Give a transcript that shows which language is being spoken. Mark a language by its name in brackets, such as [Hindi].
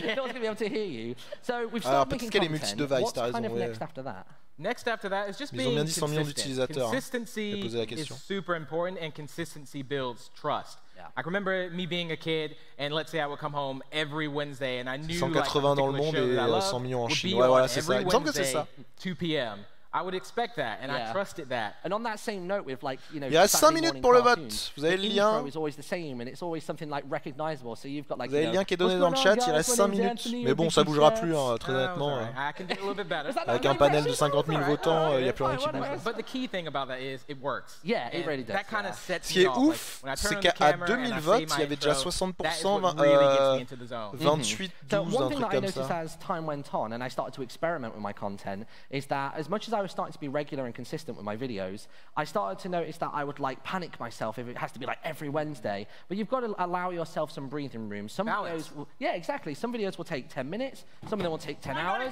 [English] No one's gonna be able to hear you. So we've started making content. What's kind of next after that? Next after that is just being consistent. Consistency is super important, and consistency builds trust. Yeah. I remember me being a kid, and let's say I would come home every Wednesday, and I knew [French] 180 dans le monde et 100 millions en Chine. Ouais, voilà, c'est ça. Il me semble que c'est ça. [English] 2 p.m. I would expect that, and I trusted that. And on that same note, with like, you know, [French] il reste 5 minutes pour le vote. Vous avez le lien. [English] Is always the same, and it's always something like recognizable. So you've got like. [French] Vous avez le lien qui est donné dans le chat. Il reste 5 minutes. Mais bon, ça bougera plus, hein, très honnêtement. Avec un panel de 50 000 votants, il n'y a plus rien qui bouge. [English] But the key thing about that is it works. Yeah, it really does. That kind of sets [French] Ce qui est ouf, c'est qu'à 2000 votes, il y avait déjà 60%, 28, 12, un truc comme ça. [English] As time went on and I started to experiment with my content is that as much as I was starting to be regular and consistent with my videos, I started to notice that I would like panic myself if it has to be like every Wednesday. But you've got to allow yourself some breathing room. Some videos will, exactly. Some videos will take 10 minutes. Some of them will take 10 hours.